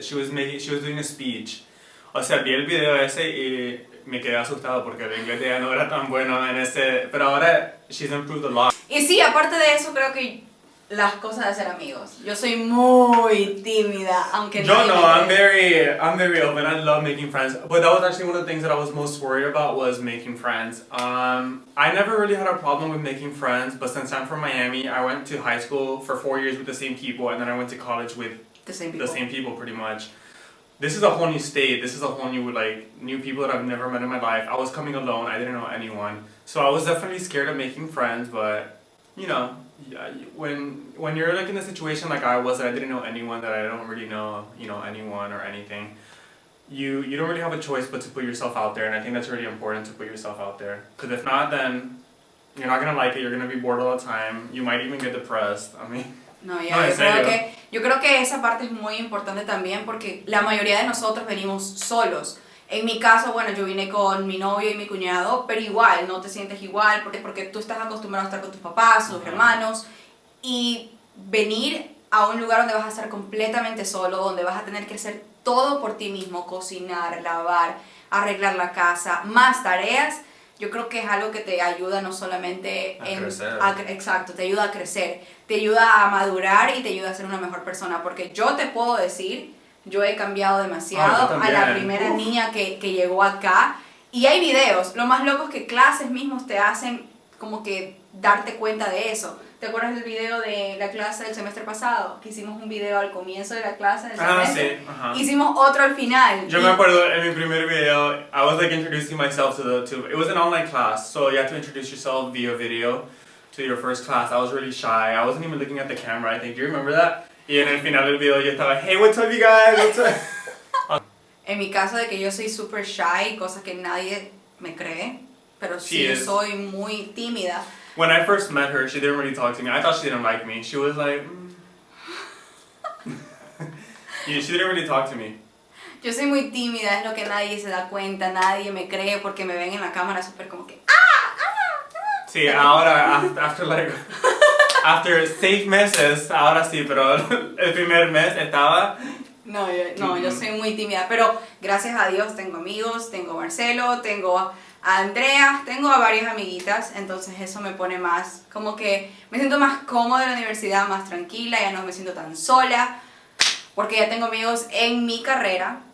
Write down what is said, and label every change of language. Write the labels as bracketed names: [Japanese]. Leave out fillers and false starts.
[English] She was doing a speech. [Spanish] O sea, vi el video ese y me quedé asustado porque el inglés de ella no era tan bueno en ese, pero ahora [English] she's improved a lot. [Spanish] Y sí, aparte de eso, creo que las cosas de ser amigos. Yo soy muy tímida, aunque Yo nadie no, me cree. [English] I'm very open. I love making friends. But that was actually one of the things that I was most worried about was making friends. I never really had a problem with making friends, but since I'm from Miami, I went to high school for 4 years with the same people, and then I went to college with The same people pretty much. This is a whole new state. This is a whole new, like, new people that I've never met in my life. I was coming alone. I didn't know anyone. So I was definitely scared of making friends, but, you know, when you're like in a situation like I was, that I didn't know anyone, that I don't really know, you know, anyone or anything, you don't really have a choice but to put yourself out there, and I think that's really important, to put yourself out there. Because if not, then you're not gonna like it. You're gonna be bored all the time. You might even get depressed. I mean... [Spanish] No, yo creo que esa parte es muy importante también porque la mayoría de nosotros venimos solos. En mi caso, bueno, yo vine con mi novio y mi cuñado, pero igual, no te sientes igual porque tú estás acostumbrado a estar con tus papás, tus hermanos, y venir a un lugar donde vas a estar completamente solo, donde vas a tener que hacer todo por ti mismo, cocinar, lavar, arreglar la casa, más tareas. Yo creo que es algo que te ayuda no solamente exacto, te ayuda a crecer, te ayuda a madurar y te ayuda a ser una mejor persona. Porque yo te puedo decir, yo he cambiado demasiado a la primera niña que llegó acá. Y hay videos, lo más loco es que clases mismos te hacen como que darte cuenta de eso. ¿Te acuerdas del video de la clase del semestre pasado? Que hicimos un video al comienzo de la clase del semestre. Sí, ajá. Hicimos otro al final. Yo me acuerdo en mi primer video, [English] I was like introducing myself to it was an online class, so you have to introduce yourself via video to your first class. I was really shy. I wasn't even looking at the camera, I think. Do you remember that? [Spanish] Y en el final del video yo estaba, [English] hey, what's up you guys? What's up? [Spanish] En mi caso de que yo soy [English] super shy, [Spanish] cosa que nadie me cree, pero sí, yo soy muy tímida. [English] When I first met her, she didn't really talk to me. I thought she didn't like me. She was like, yeah, she didn't really talk to me. [Spanish] Yo soy muy tímida, es lo que nadie se da cuenta, nadie me cree porque me ven en la cámara súper como que Sí, ahora, after 6 meses, ahora sí, pero el primer mes estaba... No, yo soy muy tímida, pero gracias a Dios tengo amigos, tengo a Marcello, tengo a Andrea, tengo a varias amiguitas, entonces eso me pone más, como que me siento más cómoda en la universidad, más tranquila, ya no me siento tan sola, porque ya tengo amigos en mi carrera.